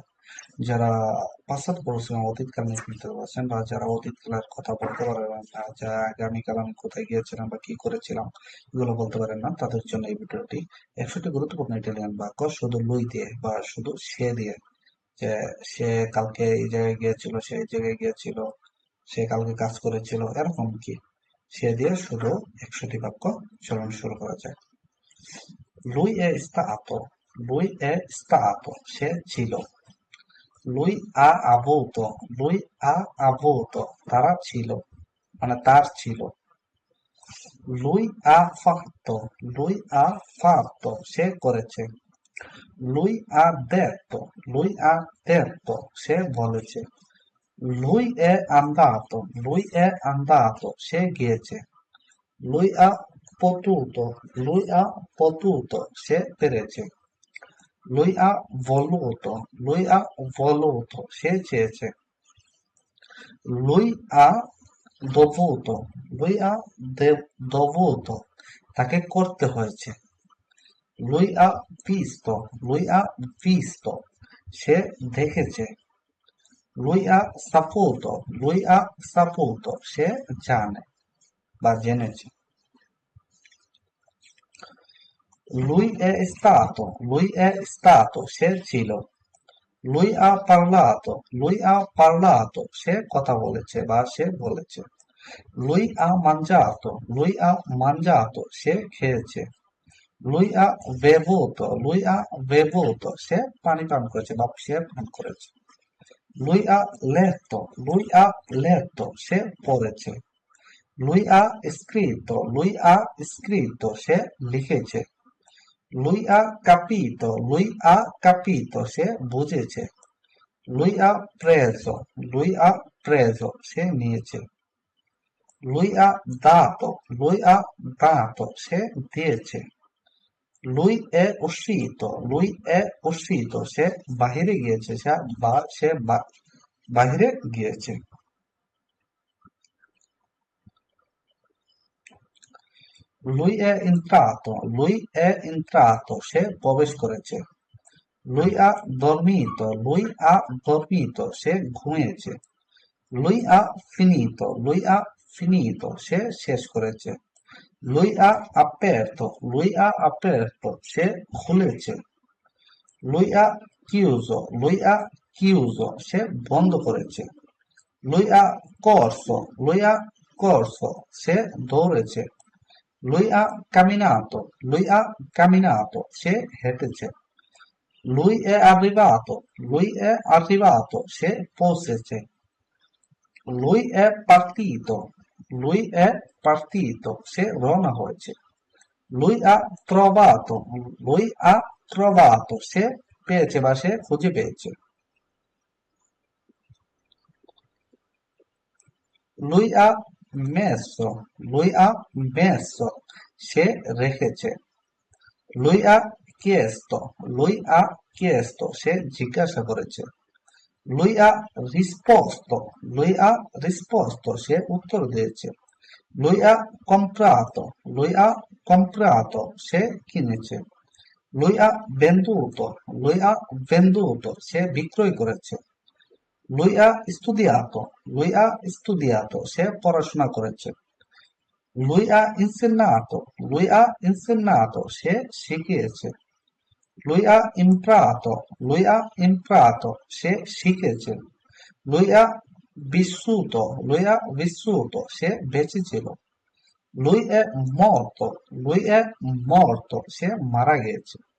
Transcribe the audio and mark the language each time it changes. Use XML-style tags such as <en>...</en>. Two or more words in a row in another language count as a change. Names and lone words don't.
<bn>যারা পাশ্চাত পড়াশোনা অতীতকাল নিয়ে চিন্তা পারছেন বা যারা অতীতকালের কথা বলতে পারেন না, যা আগামীকাল আমি কোথায় গিয়েছিলাম বা কি করেছিলাম এগুলো বলতে পারেন না, তাদের জন্য এই ভিডিওটি। 100টি গুরুত্বপূর্ণ ইটালিয়ান বাক্য শুধু লুই দিয়ে বা শুধু সে দিয়ে, যে সে কালকে এই জায়গায় গিয়েছিল, সে এই জায়গায় গিয়েছিল, সে কালকে কাজ করেছিল, এরকম কি সে দিয়ে শুধু 100টি বাক্য। চলুন শুরু করা যায়।</bn> <it>Lui è stato,</it> <bn>সে ছিল।</bn> <it>Lui ha avuto,</it> <bn>তারা ছিল, মানে তার ছিল।</bn> <it>Lui ha fatto,</it> <bn>সে করেছে।</bn> <it>Lui ha detto,</it> <bn>সে বলেছে।</bn> <it>Lui è andato,</it> <bn>সে গিয়েছে।</bn> <it>Lui ha lui ha potuto,</it> <bn>সে পেরেছে।</bn> <it>Lui ha voluto,</it> <bn>সে চেয়েছে।</bn> <it>Lui ha dovuto, dovuto,</it> <bn>তাকে করতে হয়েছে।</bn> <it>Lui ha visto,</it> <bn>সে দেখেছে।</bn> <it>Lui ha saputo,</it> <bn>সে জানে বা জেনেছে।</bn> <it>Lui è stato,</it> <bn>সে ছিল।</bn> <it>Lui ha parlato,</it> <bn>সে কথা বলেছে বা সে বলেছে।</bn> <it>Lui ha mangiato,</it> <bn>সে খেয়েছে।</bn> <it>Lui ha bevuto,</it> <bn>সে পানি পান করেছে বা সে পান করেছে।</bn> <it>Lui ha letto,</it> <bn>সে পড়েছে।</bn> <it>Lui ha scritto,</it> <bn>সে লিখেছে।</bn> <it>Lui ha capito,</it> <bn>সে বুঝেছে।</bn> <it>Lui ha lui ha preso,</it> <bn>সে নিয়েছে।</bn> <it>Lui ha dato,</it> <bn>সে দিয়েছে।</bn> <it>Lui è uscito,</it> <bn>সে বাহিরে গিয়েছে, সে বাহিরে গিয়েছে।</bn> <it>Lui è entrato,</it> <bn>সে প্রবেশ করেছে।</bn> <it>Lui ha dormito,</it> <bn>সে ঘুমিয়েছে।</bn> <it>Lui ha finito,</it> <bn>সে শেষ করেছে।</bn> <it>Lui ha aperto,</it> <bn>সে খুলেছে।</bn> <it>Lui ha chiuso,</it> <bn>সে বন্ধ করেছে।</bn> <it>Lui ha corso,</it> <bn>সে দৌড়েছে।</bn> <it>Lui ha camminato,</it> <bn>সে হেঁটেছে।</bn> <it>Lui è arrivato,</it> <bn>সে পৌঁছেছে।</bn> <it>Lui è partito,</it> <bn>সে রওনা হয়েছে।</bn> <it>Lui ha lui ha trovato,</it> <bn>সে পেয়েছে বা সে খুঁজে পেয়েছে।</bn> <it>Lui ha lui ha messo,</it> <bn>সে রেখেছে।</bn> <it>Lui ha chiesto,</it> <bn>সে জিজ্ঞাসা করেছে।</bn> <it>Lui ha risposto,</it> <bn>সে উত্তর দিয়েছে।</bn> <it>Lui ha comprato,</it> <bn>সে কিনেছে।</bn> <it>Lui ha venduto,</it> <bn>সে বিক্রয় করেছে।</bn> <it>Lui ha studiato,</it> <bn>সে পড়াশোনা করেছে।</bn> <it>Lui ha insegnato,</it> <bn>সে শিখিয়েছে।</bn> <it>Lui ha imparato,</it> <bn>সে শিখেছে।</bn> <it>Lui ha vissuto,</it> <bn>সে বেঁচে ছিল।</bn> <it>Lui è morto,</it> <bn>সে মারা গিয়েছে।</bn>